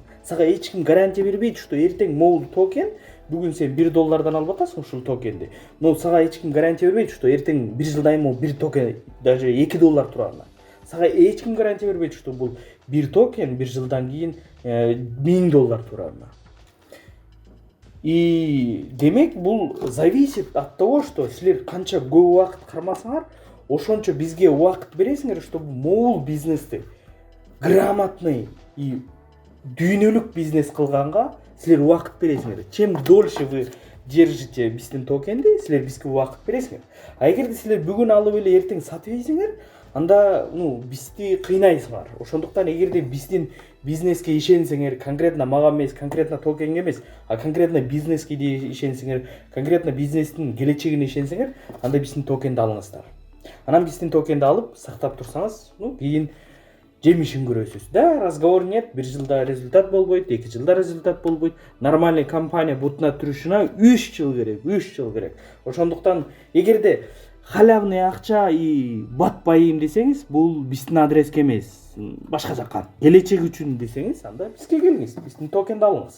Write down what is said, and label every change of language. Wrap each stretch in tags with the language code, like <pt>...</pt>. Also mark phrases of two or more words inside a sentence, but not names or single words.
<ky>Сага эч ким гарантия бербейт, что эртең могул токен, бүгүн сен $1 алып атасың ушул токенди. Но сага эч ким гарантия бербейт, что эртең 1 жылдан кийин бир токен даже $2 турарына. Сага эч ким гарантия бербейт, что бул бир токен 1 жылдан кийин $1000 турарына. И демек бул</ky> <ru>зависит от того, что</ru> <ky>силер канча көп убакыт кармасаңар, ошончо бизге убакыт бересиңер, чтобы могул бизнести</ky> <ru>грамотный и</ru> <ky>дүйнөлүк бизнес кылганга силер убакыт бересиңер.</ky> <ru>Чем дольше вы держите</ru> <ky>биздин токенди, силер бизге убакыт бересиңер. А эгерде силер бүгүн алып эле эртең сатып ийсиңер, анда бизди кыйнайсыңар. Ошондуктан эгерде биздин бизнеске ишенсеңер, конкретно мага эмес, конкретно токенге эмес,</ky> <ru>а конкретно</ru> <ky>бизнеске ишенсеңер, конкретно бизнестин келечегине ишенсеңер, анда биздин токенди алыңыздар. Анан биздин токенди алып сактап турсаңыз, кийин жемишин көрөсүз. Да,</ky> <ru>разговор нет,</ru> <ky>1 жылда результат болбойт, 2 жылда результат болбойт. Нормальный компания бутуна турушуна 3 жыл керек, 3 жыл керек. Ошондуктан эгерде халявный акча батпайым десеңиз, бул биздин адреске эмес, башка жакка. Келечек үчүн десеңиз, анда бизге келиңиз, биздин токенди алыңыз.</ky>